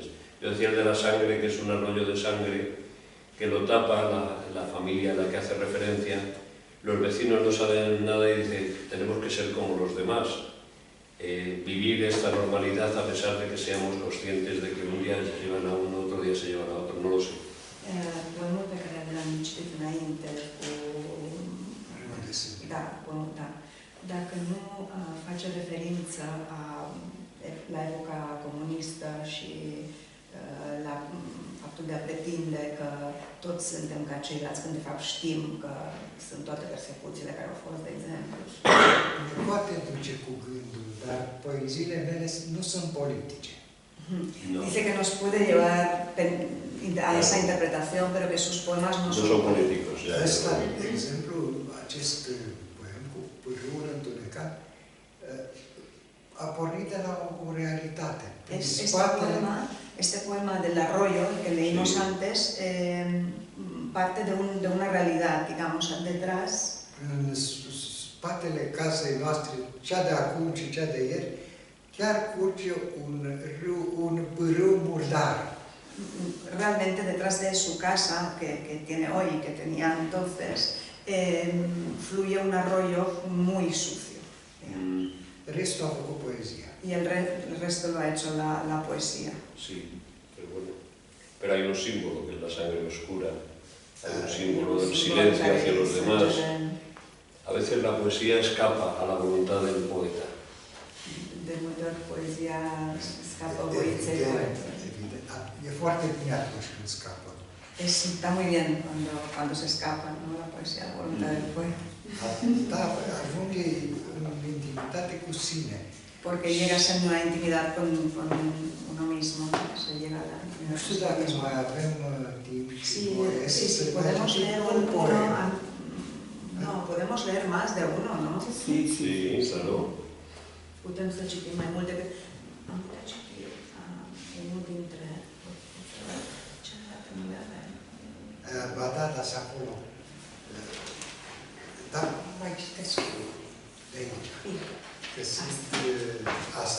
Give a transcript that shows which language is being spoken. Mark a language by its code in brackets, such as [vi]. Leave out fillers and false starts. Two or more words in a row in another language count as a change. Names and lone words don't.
[es] Yo decía el de la sangre, que es un arroyo de sangre que lo tapa la familia a la que hace referencia. Los vecinos no saben nada y dicen, tenemos que ser como los demás. Vivir esta normalidad a pesar de que seamos conscientes de que un día se llevan a uno, otro día se llevan a otro, no lo sé. [ro] Poemul pe care l-am citit înainte cu... Da, da. Dacă nu face referință la epoca comunistă și la faptul de a pretinde că toți suntem ca ceilalți, când de fapt știm că sunt toate persecuțiile care au fost, de exemplu. Poate duce cu gândul, dar poeziile mele nu sunt politice. [es] No. Dice que nos puede llevar a esa interpretación, pero que sus poemas no son políticos. [ro] Ăsta, de exemplu, acest poem cu pârâul întunecat a pornit de la o realitate. [es] Este poema del arroyo, el que leímos antes, parte de una realidad, digamos, detrás. [ro] În spatele casei noastre, cea de acum și cea de ieri, chiar curge un pârâu murdar. [es] Realmente detrás de su casa, que tiene hoy, que tenía entonces, fluye un arroyo muy sucio. [ro] Restul a făcut poezia. [es] Y el resto lo ha hecho la poesía. Sí, pero bueno. Pero hay un símbolo, que es la sangre oscura. Hay un símbolo del silencio hacia los demás. A veces la poesía escapa a la voluntad del poeta. [ro] De multe ori poezia scapă voinței poetului. E foarte bine atunci când scapă. [es] Está muy bien cuando se escapa, ¿no? La poesía, la voluntad del poeta. [ro] Da, ajunge în intimitate cu sine. [es] Porque llegas en una intimidad con uno mismo, se llega a la intimidad. [ro] Nu știu dacă mai avem timp și voie [es] sí, podemos leer un poema. No, podemos leer más de uno, ¿no? Sí, claro. [ro] Putem să citim mai multe. Am putea citi unul dintre... Celălalt nu le avem. Ba da, dar acolo. Dar mai citesc de aici. Că sunt asta.